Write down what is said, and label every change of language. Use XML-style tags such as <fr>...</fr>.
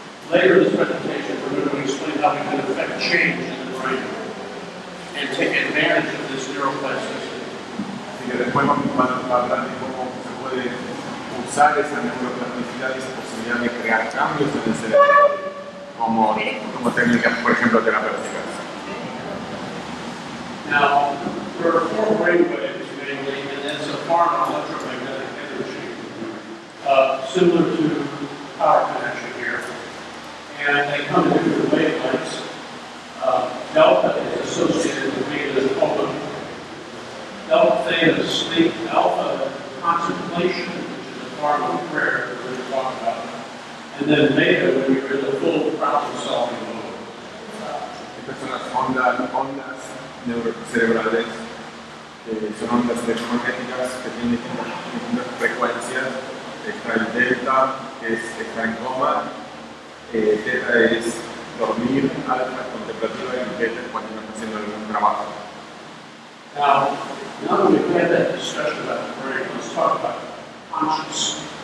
<en>Later in this presentation, we're going to explain how we can affect change in the brain and take advantage of this neuroplasticity.</en> <es>Así que después vamos a hablar de cómo se puede usar esa neuroplasticidad y esa posibilidad de crear cambios en el cerebro como técnicas, por ejemplo, terapéuticas.</es> <en>Now, there are four brain waves mainly, and it's a form of electromagnetic energy, similar to power connection here. And they come in different wavelengths. Delta is associated with beta and alpha. Delta, theta is sleep. Alpha, contemplation, which is a form of prayer that we're going to talk about. And then beta, when you're in the full problem-solving mode.</en> <es>Estas son las ondas neurocerebrales, son ondas electromagnéticas que tienen distintas frecuencias. Está el delta, que es estar en coma, teta es dormir, alfa contemplativa y beta es cuando uno está haciendo algún trabajo.</es> <en>Now that we've had that discussion about the brain, let's talk about conscious.</en>